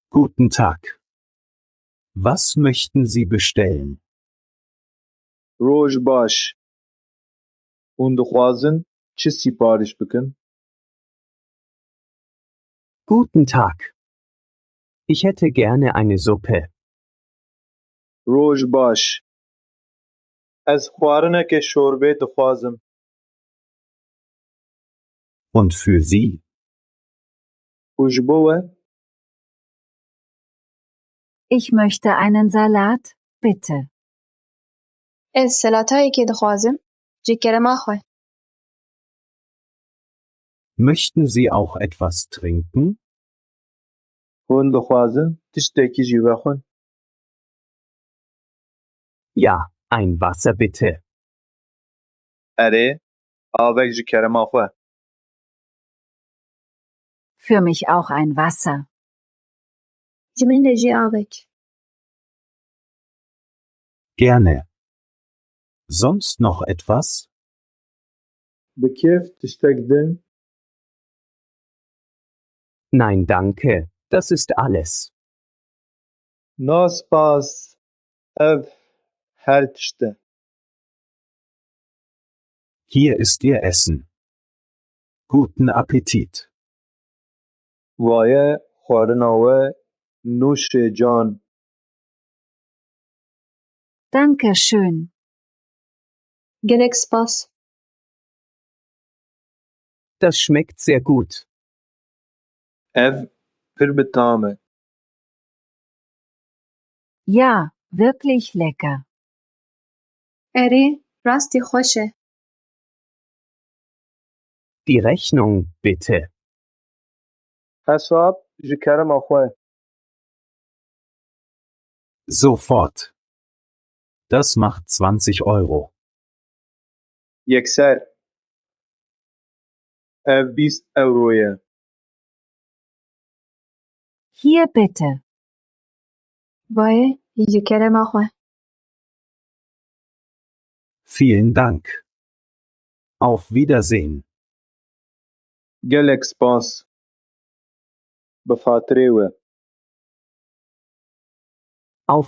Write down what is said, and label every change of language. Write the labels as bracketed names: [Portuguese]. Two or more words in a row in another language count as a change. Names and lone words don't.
[German] Guten Tag. Was möchten Sie bestellen? [Kurdish] روج باش. Hûn dixwazin çi sipariş bikin? [German] Guten Tag. Ich hätte gerne eine Suppe. [Kurdish] روج باش. Ez xwarinekê şorbê dixwazim. [German] Und für Sie? [Kurdish] û ji bo we? [German] Ich möchte einen Salat, bitte. [Kurdish] Ez salatayekê dixwazim. Ji kerema xwe. [German] Möchten Sie auch etwas trinken? [Kurdish] Hûn dixwazin tiştekî jî vexwin? [German] Ja, ein Wasser bitte. [Kurdish] Erê, avek ji kerema xwe. [German] Für mich auch ein Wasser. [Kurdish] Ji min re jî avek. [German] Gerne. Sonst noch etwas? [Kurdish] Bi kêf tiştek din? [German] Nein, danke. Das ist alles. [Kurdish] Na spas. Ev her tişt e. [German] Hier ist Ihr Essen. Guten Appetit. [Kurdish] Vaye xwarina we nûşê can. [German] Danke schön. [Kurdish] Gelek spas. [German] Das schmeckt sehr gut. [Kurdish] Ev pir bi tam e. [German] Ja, wirklich lecker. [Kurdish] Erê, rastî xweş e. [German] Die Rechnung, bitte. [Kurdish] Hesab ji kerema xwe. [German] Sofort. Das macht 20 Euro. [Kurdish] Yekser. Ev 20 euro ye. [German] Hier bitte. [Kurdish] Vaye, ji kerema xwe. [German] Vielen Dank. Auf Wiedersehen. [Kurdish] Gelek spas. Bi fatirê we. [German] Auf Wiedersehen.